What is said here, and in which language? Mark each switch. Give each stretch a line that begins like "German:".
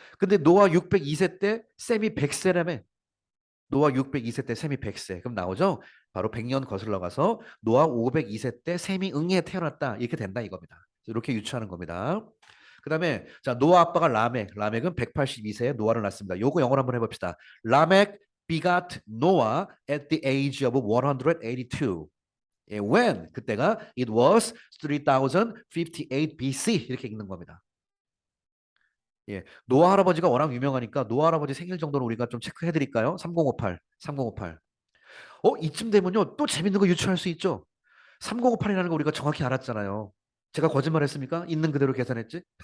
Korean: 근데 노아 602세 때 셈이 100세라며. 노아 602세 때 셈이 100세. 그럼 나오죠? 바로 100년 거슬러 가서 노아 502세 때 셈이 응에 태어났다. 이렇게 된다 이겁니다. 이렇게 유추하는 겁니다. 그다음에 자 노아 아빠가 라멕은 182세에 노아를 낳습니다. 요거 영어로 한번 해봅시다.
English: 라멕 begot Noah at the age of 182. when
Korean: 그때가
English: it was 3058 BC
Korean: 이렇게 읽는 겁니다. 예, 노아 할아버지가 워낙 유명하니까 노아 할아버지 생일 정도는 우리가 좀 체크해 드릴까요? 3058, 3058. 이쯤 되면요 또 재밌는 거 유추할 수 있죠. 3058이라는 거 우리가 정확히 알았잖아요. 제가 거짓말했습니까? 있는 그대로 계산했지?